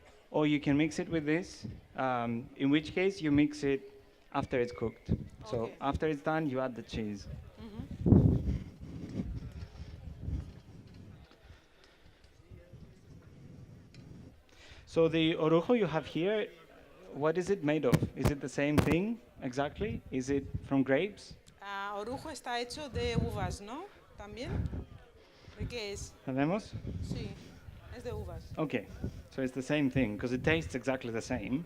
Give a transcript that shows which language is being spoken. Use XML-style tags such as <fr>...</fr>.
<en>Or you can mix it with this, in which case you mix it after it's cooked. So Okay. after it's done, you add the cheese. So the orujo you have here, what is it made of? Is it the same thing exactly? Is it from grapes?</en> <es>Orujo está hecho de uvas, ¿no? ¿También? ¿De qué es? ¿Sabemos? Sí, es de uvas.</es> <en>Okay, so it's the same thing because it tastes exactly the same.</en>